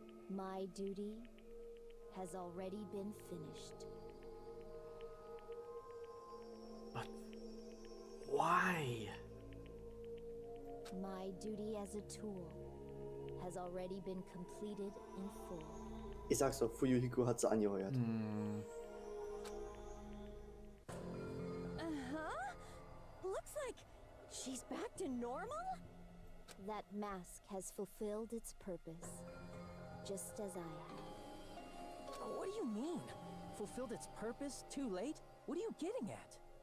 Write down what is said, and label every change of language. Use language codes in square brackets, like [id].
[en] My duty has already been finished. But why? My duty as a tool has already been completed in full. [de] ich sag's doch, Fuyuhiko hat sie angeheuert. [en] Uh-huh. looks like she's back to normal? That mask has fulfilled its purpose, just as I have. What do you mean? Fulfilled its purpose too late? What are you getting at?